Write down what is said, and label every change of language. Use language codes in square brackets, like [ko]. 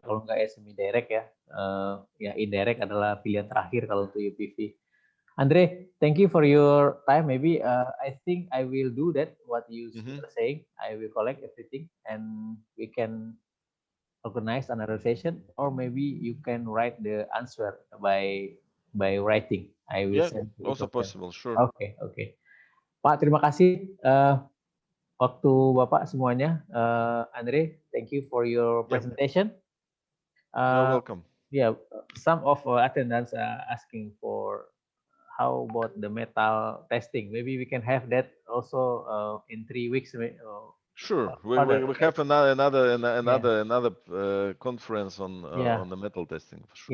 [id] Kalau nggak ya semi direct ya, ya indirect adalah pilihan terakhir kalau untuk UPV. [en] Andre, thank you for your time. Maybe I think I will do that. What you were saying, I will collect everything and we can organize another session, or maybe you can write the answer by writing. I will send to each Also of them. possible, sure. [id] Oke, oke. Pak, terima kasih waktu Bapak semuanya. [en] Andre, thank you for your presentation. You're welcome. Yeah, some of attendants are asking for how about the metal testing? Maybe we can have that also in 3 weeks. Sure, we have another conference on the metal testing for sure.